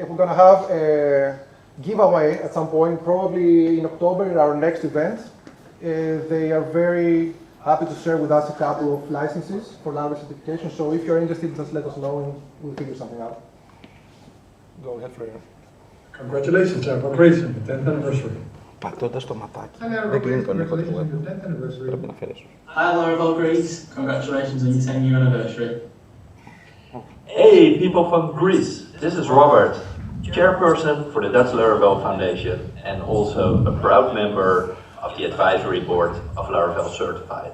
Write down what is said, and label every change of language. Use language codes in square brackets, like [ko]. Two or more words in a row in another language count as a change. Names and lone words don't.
[en] We're going to have a giveaway at some point, probably in October, in our next event. They are very happy to share with us a couple of licenses for Laravel certification. So if you're interested, just let us know and we'll figure something out. Go ahead, Florian. Congratulations, congratulations, 10th anniversary. [el] Πατώντας το ματάκι. Δεν κλείνει το ήχο του web. Πρέπει να αφαιρέσω. [en] Hi Laravel Greece, congratulations on your 10-year anniversary. Hey people from Greece, this is Robert, chairperson for the Dutch Laravel Foundation and also a proud member of the advisory board of Laravel Certified.